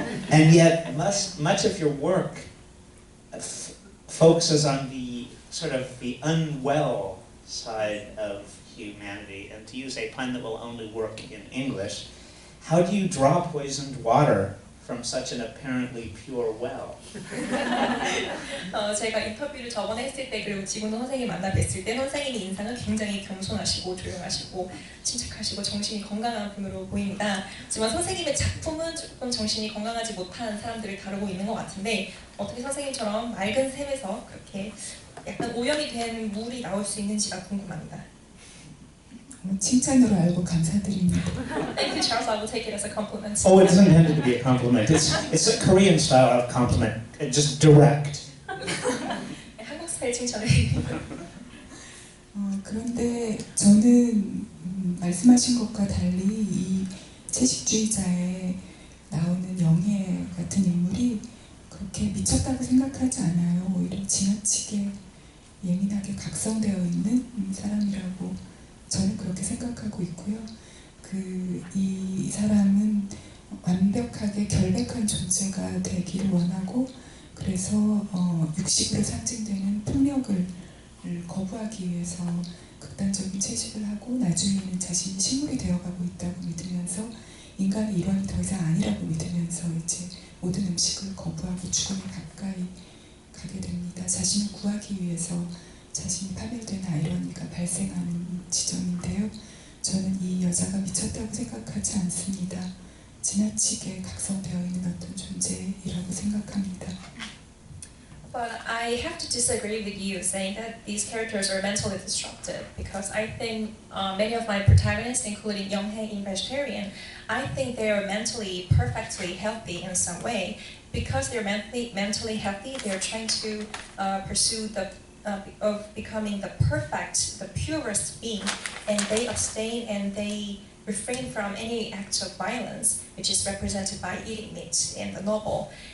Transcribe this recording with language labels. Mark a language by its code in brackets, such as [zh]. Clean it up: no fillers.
[en] And yet, much of your work focuses on the sort of the unwell side of humanity. And to use a pun that will only work in English, how do you draw poisoned water from such an apparently pure well? [ko] 제가 인터뷰를 저번에 했을 때, 그리고 지금도 선생님 만나 뵀을 때 선생님의 인상은 굉장히 겸손하시고 조용하시고 침착하시고 정신이 건강한 분으로 보입니다. 하지만 선생님의 작품은 조금 정신이 건강하지 못한 사람들을 다루고 있는 것 같은데, 어떻게 선생님처럼 맑은 샘에서 그렇게 약간 오염이 된 물이 나올 수 있는지가 궁금합니다. 칭찬으로 알고 감사드립니다. [en] Thank you, Charles. I will take it as a compliment. Oh, it isn't intended to be a compliment. It's a Korean style of compliment, just direct. [ko] 한국 스타일 칭찬을. 그런데 저는 말씀하신 것과 달리 이 채식주의자에 나오는 영예 같은 인물이 그렇게 미쳤다고 생각하지 않아요. 오히려 지나치게 예민하게 각성되어 있는 사람이라고 저는 그렇게 생각하고 있고요. 이 사람은 완벽하게 결백한 존재가 되기를 원하고, 그래서 육식으로 상징되는 폭력을 거부하기 위해서 극단적인 채식을 하고, 나중에는 자신이 식물이 되어가고 있다고 믿으면서 인간의 일원이 더 이상 아니라고 믿으면서 이제 모든 음식을 거부하고 죽음에 가까이 가게 됩니다. 자신을 구하기 위해서 자신이 파멸된 아이러니가 발생하는 지점인데요. 저는 이 여자가 미쳤다고 생각하지 않습니다. 지나치게 각성되어 있는 어떤 존재이라고 생각합니다. [en] But I have to disagree with you saying that these characters are mentally disrupted because I think many of my protagonists, including Young-hae in Vegetarian, I think they are mentally perfectly healthy in some way. Because they're mentally healthy, they're trying to pursue the of becoming the perfect, the purest being, and they abstain and they refrain from any acts of violence, which is represented by eating meat in the novel.